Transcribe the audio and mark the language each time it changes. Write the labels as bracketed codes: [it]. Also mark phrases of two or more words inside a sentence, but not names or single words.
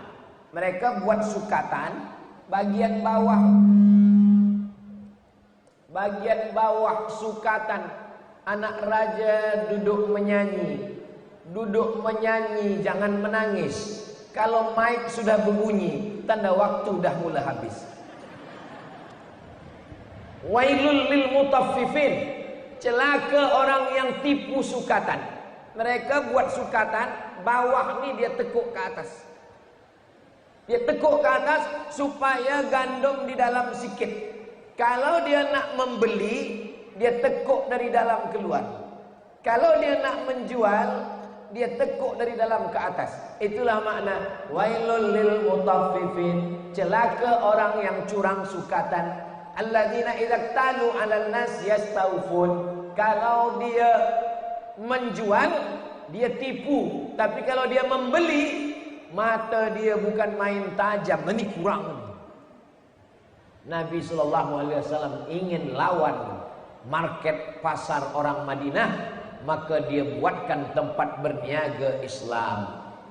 [ms] Mereka buat sukatan bagian bawah sukatan, anak raja duduk menyanyi, jangan menangis. Kalau mic sudah berbunyi, tanda waktu dah mulai habis. [ar] ويل للمطففين, [ms] celaka orang yang tipu sukatan. Mereka buat sukatan, bawah ni dia tekuk ke atas. Dia tekuk ke atas supaya gandum di dalam sikit. Kalau dia nak membeli, dia tekuk dari dalam keluar. Kalau dia nak menjual, dia tekuk dari dalam ke atas. Itulah makna [ar] ويل للمطففين, [ms] celaka orang yang curang sukatan. [ar] الذين إذا اكتالوا على الناس يستوفون. [ms] Kalau dia menjual, dia tipu. Tapi kalau dia membeli, mata dia bukan main tajam. Ini kurang. Nabi SAW ingin lawan market pasar orang Madinah, maka dia buatkan tempat berniaga Islam.